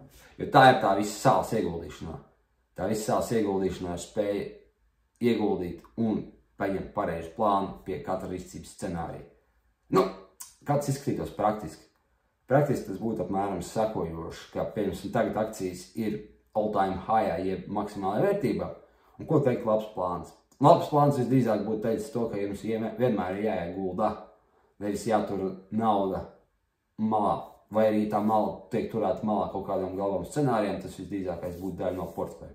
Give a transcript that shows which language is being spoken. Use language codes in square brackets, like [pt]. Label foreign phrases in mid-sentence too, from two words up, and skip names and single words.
[lv] Jo tā ir tā visa sāls ieguldīšanā. Tā visa sāls ieguldīšanā ir spēja ieguldīt un paņemt pareizu plānu pie katra rīcības scenārija. Nu, kāds izskatītos praktiski? Praktiski tas būtu apmēram sekojoši, ka, piemēram, tagad akcijas ir [en] all-time high, [lv] jeb maksimālajā vērtībā. Un ko teikt labs plāns? Labs plāns visdrīzāk būtu teicis to, ka jums vienmēr ir jāiegulda, nevis jātur nauda malā, vai arī tā mala tiek turēta malā kaut kādam galvam scenārijam, tas visdrīzākais būtu daļa no portfeļa.